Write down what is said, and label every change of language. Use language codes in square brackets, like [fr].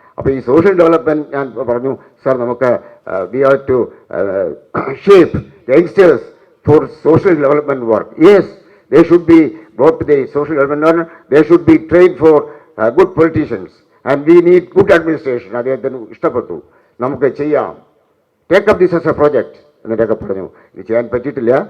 [ml] അപ്പോൾ ഈ [en] social development [ml] ഞാൻ പറഞ്ഞു, സാർ നമുക്ക് [en] We have to shape youngsters for social development work. Yes, they should be brought to the social development, they should be trained for good politicians, and we need good administration. [ml] അദ്ദേഹത്തിന് ഇഷ്ടപ്പെട്ടു, നമുക്ക് ചെയ്യാം, [en] take up this as a project [ml] എന്നിട്ടൊക്കെ പറഞ്ഞു. ഇത് ചെയ്യാൻ പറ്റിയിട്ടില്ല.